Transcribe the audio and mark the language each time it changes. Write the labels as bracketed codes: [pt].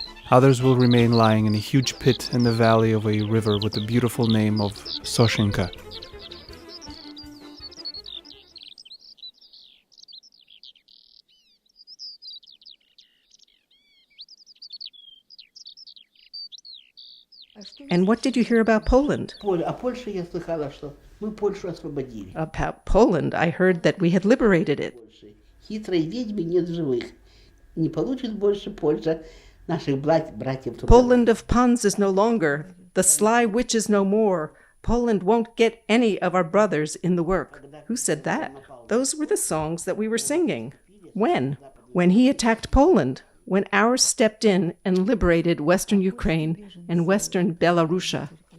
[en] Others will remain lying in a huge pit in the valley of a river with the beautiful name of Soshenka. And what did you hear about Poland? [ru] О Польше я слыхала, что мы Польшу освободили. [en] About Poland, I heard that we had liberated it. [ru] Хитрой ведьмы нет в живых. Не получит больше Польша наших братьев. [en] Poland of puns is no longer. The sly witch is no more. Poland won't get any of our brothers in the work. Who said that? Those were the songs that we were singing. When? When he attacked Poland. When ours stepped in and liberated Western Ukraine and Western Belarusia.